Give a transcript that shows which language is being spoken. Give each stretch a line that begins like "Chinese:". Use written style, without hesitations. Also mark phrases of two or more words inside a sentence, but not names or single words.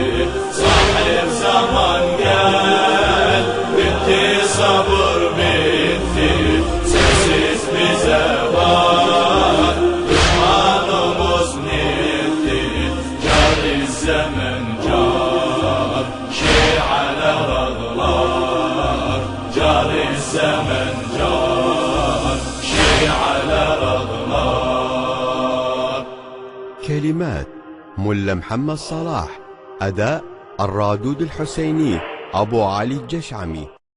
Turkish: Sahip zaman gel, bitti sabır bitti, sensiz bize bak, düşmanımız netti. Cari zemin car, şialer ağlar. Cari zemin car, şialer ağlar.
Arabic: كلمات ملا محمد صلاح، أداء الرادود الحسيني أبو علي الجشعمي.